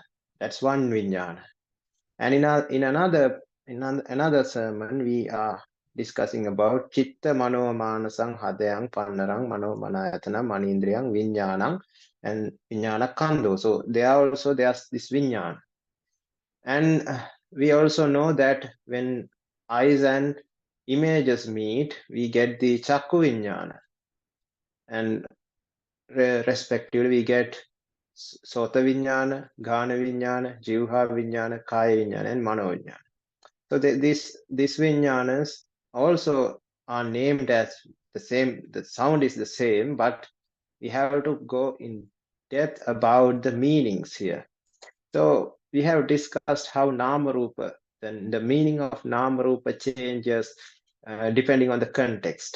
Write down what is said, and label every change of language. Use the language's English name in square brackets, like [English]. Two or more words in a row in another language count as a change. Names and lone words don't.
[English] That's one Vinnana. And in another sermon we are discussing about [Pali] Citta Mano Manasang Hadayang Pandarang Mano Manayatana Manindriyang Vinnanang [English] and [Pali] Vinnana Kando. [English] So there's this Vinnana. And we also know that when eyes and images meet, we get the [Pali] Chakku Vinnana. [English] And respectively, we get [Pali] Sota Vinnana, Ghana Vinnana, Jivha Vinnana, Kaya Vinnana, [English] and [Pali] Mano Vinnana. [English] So these Vinnyanas also are named as the same, the sound is the same, but we have to go in depth about the meanings here. So we have discussed how [Pali] Nama Rupa, [English] then the meaning of [Pali] Nama Rupa [English] changes depending on the context.